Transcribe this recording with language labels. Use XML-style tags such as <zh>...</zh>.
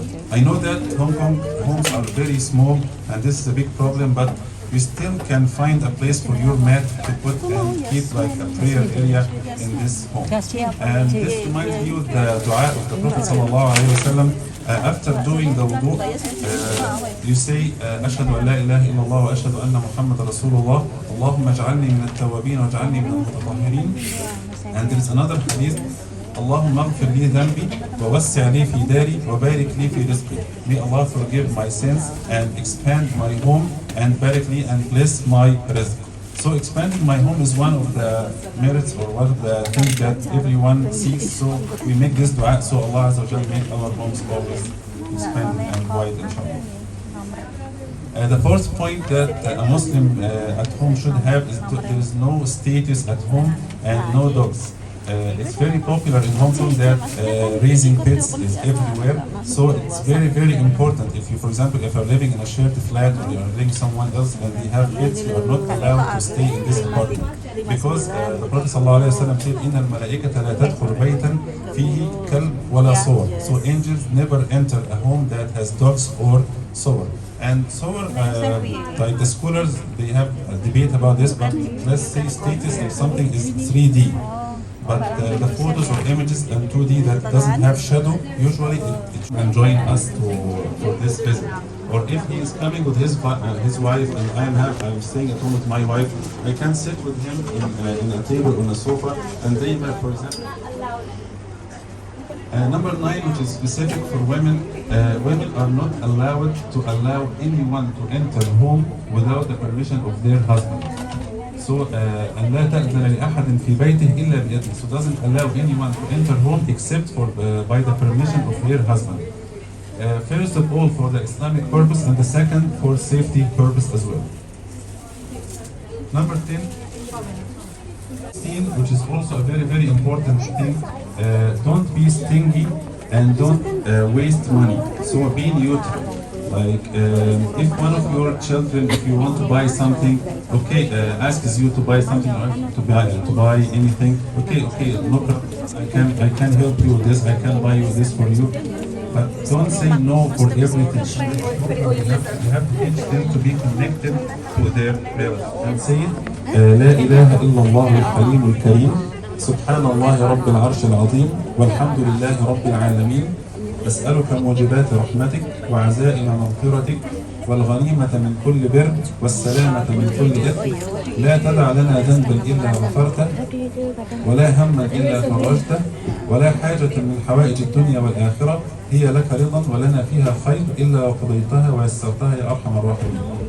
<en>I know that Hong Kong homes are very small and this is a big problem, but you still can find a place for your mat to put and keep like a prayer area in this home. And this reminds you the dua of the Prophet ﷺ. After doing the wudu, you say,</en> <ar>أشهد أن لا إله إلا الله وأشهد أن محمد رسول الله اللهم اجعلني من التوابين واجعلني من المتطهرين.</ar> <en>And there is another hadith,</en> <ar>اللهم اغفر لي ذنبي ووسع لي في داري وبارك لي في رزقي.</ar> <en>May Allah forgive my sins and expand my home and barik li and bless my rizq. So expanding my home is one of the merits or one of the things that everyone seeks. So we make this dua, so Allah Azza wa Jalla make our homes always expanding and wide, inshallah. The fourth point that a Muslim at home should have is there is no status at home and no dogs. It's very popular in Hong Kong that raising pets is everywhere. So it's very, very important. If you, for example, if you're living in a shared flat or you're living with someone else and they have pets, you are not allowed to stay in this apartment. Because the Prophet ﷺ said,</en> <ar>إِنَّ الْمَلَائِكَةَ لَا تَدْخُلُ بَيْتًا فِيهِ كَلْبٌ ولا صور.</ar> <en>So angels never enter a home that has dogs or صور. And صور, like the scholars, they have a debate about this, but let's say status if something is 3D. But the photos or images in 2D that doesn't have shadow, usually it can join us for this visit. Or if he is coming with his wife and I'm staying at home with my wife, I can sit with him in a table on a sofa, and they have, for example. Number 9, which is specific for women, women are not allowed to allow anyone to enter home without the permission of their husband. So,</en> <ar>أن لا تأذن لأحد في بيته إلا بإذنه.</ar> <en>So doesn't allow anyone to enter home except for by the permission of their husband. First of all, for the Islamic purpose, and the second for safety purpose as well. Number 10, which is also a very, very important thing. Don't be stingy and don't waste money. So be neutral. Like if one of your children, if you want to buy something, okay, asks you to buy something or to buy anything, okay, no problem. I can help you with this. I can buy you this for you. But don't say no for everything. You have to teach them to be connected to their parents. And say it.</en> <ar>لا إله إلا الله الحليم الكريم سبحان الله رب العرش العظيم والحمد لله رب العالمين أسألك موجبات رحمتك وعزائم مغفرتك والغنيمة من كل بر والسلامة من كل إثم لا تدع لنا ذنبا إلا غفرته ولا هما إلا فرجته ولا حاجة من حوائج الدنيا والآخرة هي لك رضا ولنا فيها خير إلا وقضيتها ويسرتها يا أرحم الراحمين.</ar>